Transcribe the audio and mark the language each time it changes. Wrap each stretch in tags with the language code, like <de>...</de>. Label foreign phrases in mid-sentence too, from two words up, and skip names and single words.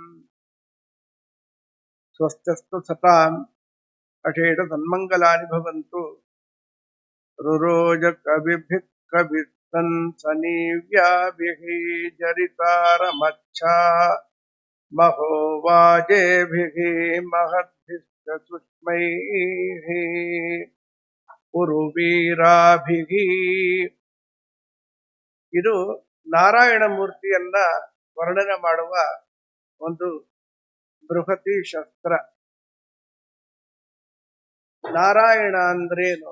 <sa>स्वस्तिस्तु सताम् अशेष सन्मङ्गलानि भवन्तु। रुरोज कविभिः कविः सन्सनीव्याभिः जरितारमच्छा महोवाजेभिः महद्भिश्च सुष्मैः ಉರುವೀರಾಭಿಃ.</sa> <kn>ಇದು ನಾರಾಯಣ ಮೂರ್ತಿಯನ್ನ ವರ್ಣನೆ ಮಾಡುವ ಒಂದು ಬೃಹತಿ ಶಸ್ತ್ರ. ನಾರಾಯಣ ಅಂದ್ರೇನು?</kn>